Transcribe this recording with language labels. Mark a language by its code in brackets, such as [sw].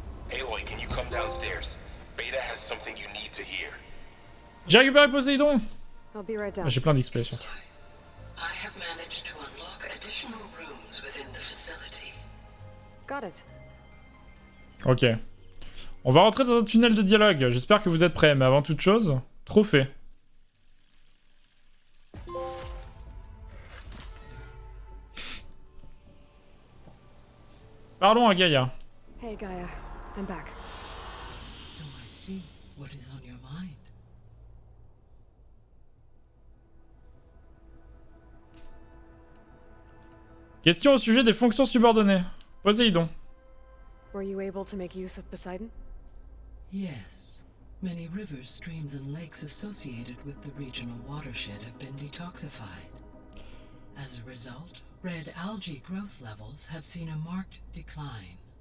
[en] Aloy, can you come downstairs? Beta has something you need to hear. [fr] J'ai récupéré Poséidon. [en] I'll be right down. [fr] J'ai plein d'XP surtout. [en] I have managed to unlock additional rooms within the facility. Got it. Ok. [fr] On va rentrer dans un tunnel de dialogue. J'espère que vous êtes prêts. Mais avant toute chose, trophée. Parlons à Gaïa. [en] Hey, Gaia. I'm back. So I see what is on your mind. [fr] Question au sujet des fonctions subordonnées. Poséidon. [en] Were you able to make use of Poseidon? Yes. Many rivers, streams, and lakes associated with the regional watershed have been detoxified. As a result, red algae growth levels have seen a marked decline.